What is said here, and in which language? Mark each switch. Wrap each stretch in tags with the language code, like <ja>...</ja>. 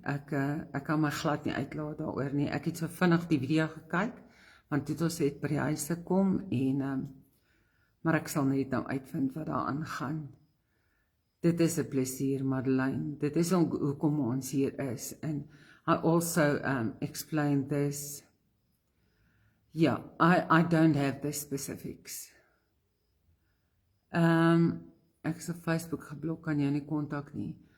<af>Ek kan my glad nie uitlaat daaroor nie. Ek het so vinnig die video gekyk, want toe ons het by die huis gekom, en, maar ek sal net nou uitvind wat daar aangaan. Dit is 'n plesier, Madeleine. Dit is hoekom ons hier is.</af> <en>And I also explained this. Yeah, I don't have the specifics.</en> <af>Ek is op Facebook geblok, kan jy nie kontak nie.</af>